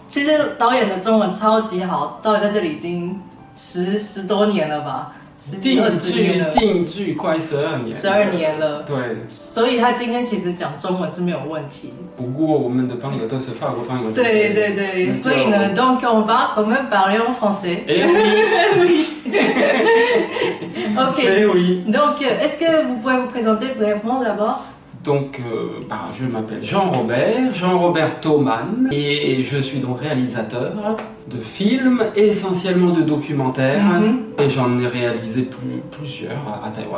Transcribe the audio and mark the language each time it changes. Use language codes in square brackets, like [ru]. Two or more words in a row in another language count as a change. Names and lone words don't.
[zh] 其实导演的中文超级好，导演在这里已经十多年了吧。10几20年了，定居快12年，12年了。对，所以他今天其实讲中文是没有问题。不过我们的朋友都是法国朋友。对，所以呢 [fr] ，donc on va quand même parler en français. Eh oui. Ok. Eh oui. Donc, est-ce que vous pouvez vous présenter brièvement d'abord? Donc, je m'appelle Jean-Robert Thoman, et je suis donc réalisateur de films, essentiellement de documentaires, et j'en ai réalisé plusieurs à Taïwan.